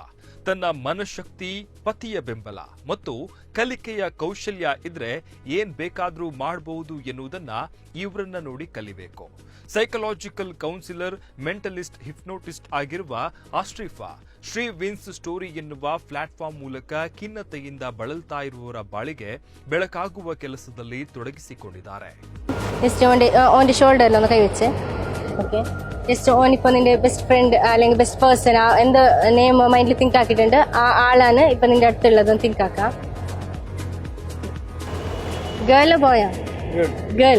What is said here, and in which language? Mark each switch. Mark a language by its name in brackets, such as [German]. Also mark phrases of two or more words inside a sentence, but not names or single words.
[Kannada] ತನ್ನ ಮನಶಕ್ತಿ, ಪತಿಯ ಬೆಂಬಲ ಮತ್ತು ಕಲಿಕೆಯ ಕೌಶಲ್ಯ ಇದ್ರೆ ಏನ್ ಬೇಕಾದ್ರೂ ಮಾಡಬಹುದು ಎನ್ನುವುದನ್ನ ಇವರನ್ನ ನೋಡಿ ಕಲಿಬೇಕು. [English] psychological counsellor, mentalist, hypnotist [Kannada] ಆಗಿರುವ ಅಶ್ರಿಫಾ ಶ್ರೀ ವಿನ್ಸ್ ಸ್ಟೋರಿ ಎನ್ನುವ ಪ್ಲಾಟ್ಫಾರ್ಮ್ ಮೂಲಕ ಖಿನ್ನತೆಯಿಂದ ಬಳಲ್ತಾ ಇರುವವರ ಬಾಳಿಗೆ ಬೆಳಕಾಗುವ ಕೆಲಸದಲ್ಲಿ ತೊಡಗಿಸಿಕೊಂಡಿದ್ದಾರೆ. [Malayalam] ഓന്റെ ഷോൾഡറിൽ ഒന്ന് കൈവച്ച്, [English] okay, just [Malayalam] ഓനിപ്പോ നിന്റെ [English] best friend [Malayalam] അല്ലെങ്കിൽ [English] best person [Malayalam] എന്ത് [English] name mindil think [Malayalam] ആക്കിയിട്ടുണ്ട്, ആ ആളാണ് ഇപ്പൊ നിന്റെ അടുത്തുള്ളതെന്ന് തിങ്ക് ആക്കാം. [English] girl boyā? girl.